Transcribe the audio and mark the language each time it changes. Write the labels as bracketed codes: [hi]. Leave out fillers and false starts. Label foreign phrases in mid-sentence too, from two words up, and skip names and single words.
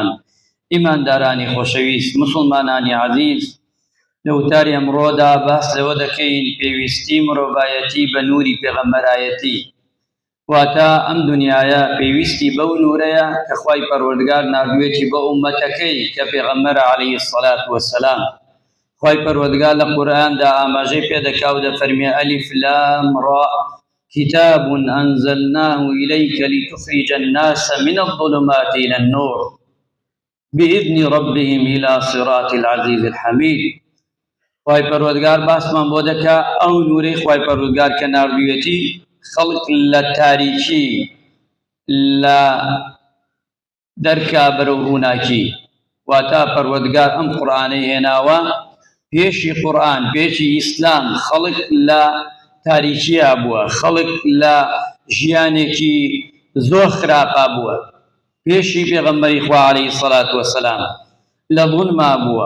[ckb] ئیماندارانی خۆشەویست، مسلمانانی عەزیز، لە وتاری ئەمڕۆدا باس لەوە دەکەین پێویستی مرۆڤایەتی بە نووری پێغەمبەرایەتی، واتە ئەم دنیایە پێویستی بەو نورەیە کە خوای پەروەردگار ناردوێتی بە ئومەتەکەی کە پێغەمبەرە [ar] عەلەیهی السەڵات وەسسەلام. [ckb] خوای پەروەردگار لە قورئاندا ئاماژەی پێدەکا و دەفەرمێ [ar] ئەلیف لام ڕا كتاب أنزلناه إليك لتخرج الناس من الظلمات إلى النور بإذن ربهم إلى صراط العزيز الحميد. [ckb] خوای پەروەردگار باسمان بۆ دەکا ئەو نوورەی خوای پەروەردگار کە ناردوویەتی خەڵک لە تاریکی لە دەرکا بەرەو ڕووناکی، واتە پەروەردگار ئەم قورئانەی هێناوە پێشی قورئان، پێشی ئیسلام خەڵک لە تاریکیە بووە، خەڵک لە ژیانێکی زۆر خراپە بووە، پێشی پێغەمبەری خوا [ar] عەلەیهی السەڵات وەسسەلام [ckb] لە ظولما بووە.